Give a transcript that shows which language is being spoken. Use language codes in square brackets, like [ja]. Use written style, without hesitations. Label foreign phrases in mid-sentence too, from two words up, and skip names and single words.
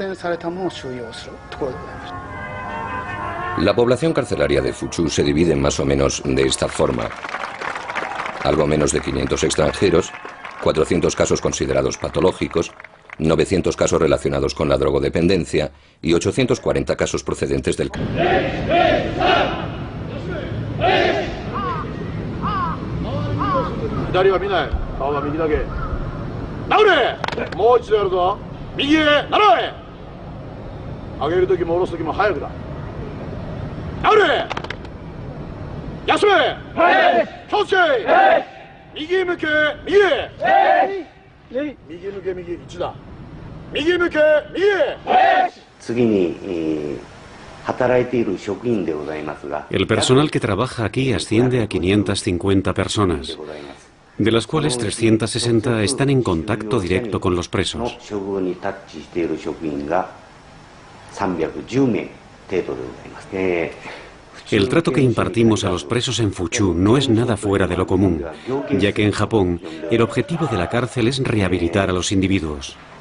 [es] La población carcelaria de Fuchu se divide más o menos de esta forma. Algo menos de 500 extranjeros, 400 casos considerados patológicos, 900 casos relacionados con la drogodependencia y 840 casos procedentes del... [ja] 左は見ない。顔は右だけ。直れ。もう一度やるぞ。右へ習え。上げるときも下ろすときも早くだ。直れ。休め。はい。気をつけ。はい。右へ向け右へ。はい。右へ向け右1だ。右へ向け右へ。はい。次に、 [es] El personal que trabaja aquí asciende a 550 personas, de las cuales 360 están en contacto directo con los presos. El trato que impartimos a los presos en Fuchu no es nada fuera de lo común, ya que en Japón el objetivo de la cárcel es rehabilitar a los individuos.